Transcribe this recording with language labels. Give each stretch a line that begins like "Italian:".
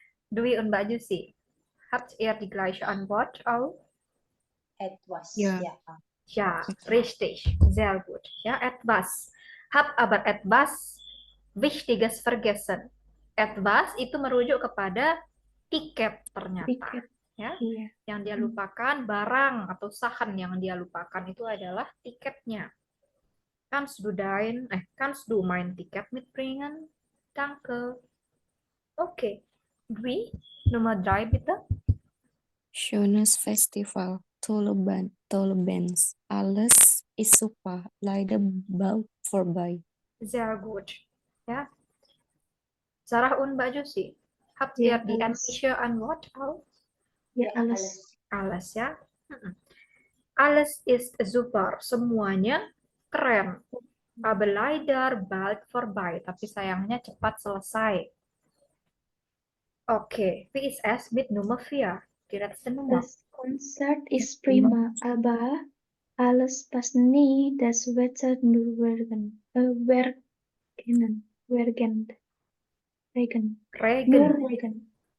German: Dwi und Mbak Jusi, habt ihr die gleiche Antwort auch? Etwas, Ja. Ja, richtig. Sehr gut. Ja, etwas. Hab aber etwas Wichtiges vergessen.
Indonesian: Etwas itu merujuk kepada tiket ternyata. Tiket. Ya. Iya. Yang dia lupakan, barang atau sahan yang dia lupakan itu adalah tiketnya.
German: Kannst du mein Ticket mitbringen? Danke. Oke. Dwi, Nummer 3 bitte. Schönes Festival. Tolle Bands. Alles ist super. Leider bald vorbei. Sehr gut. Ja. Sarah und Mbak Jusi, habt Ja, ihr die alles. ähnliche Antwort auch? Ja, alles. Alles, ya. Alles ist super.
Indonesian: Semuanya keren.
German: Aber leider bald vorbei.
Indonesian: Tapi sayangnya cepat selesai.
German: Oke. Wie ist es mit Nummer 4? Die letzte Nummer. Das Konzert ist prima, aber alles passt nie. Das Wetter nur werden. Bergenen. Bergen. Regen. Regen. Regen.